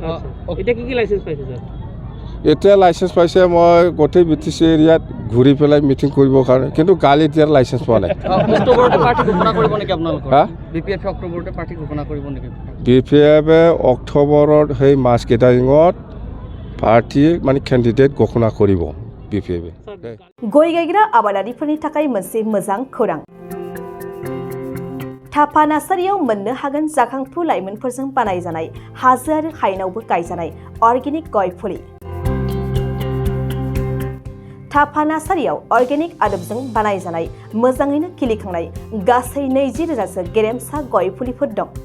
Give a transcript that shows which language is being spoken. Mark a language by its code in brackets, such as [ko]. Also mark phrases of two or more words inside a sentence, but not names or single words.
[as] এতিয়া লাইচেঞ্চ পাইছে, মই গোটেই BTC এৰিয়াত ঘূৰি পেলাই মিটিং কৰিবৰ কাৰণে, কিন্তু গালি দিয়াৰ লাইচেঞ্চ পোৱা নাই। BPF অক্টোবৰত সেই মাছ গেডাৰিঙত পাৰ্টি মানে কেণ্ডিডেট ঘোষণा কৰিব BPF। [brx] गय गायग्रा आबादारिफोरनि थाखाय मोनसे मोजां खौरां। थापा नार्सारियाव मोननो हागोन जाखांफु लाइमोनफोरजों बानायजानाय हाजो आरो हायेनावबो गायजानाय अर्गेनिक गय फुलि। थापा नार्सारियाव अर्गेनिक आदबजों बानायजानाय मोजाङैनो खिलिखांनाय गासै 20,000सो गेरेमसा गय फुलिफोर दं।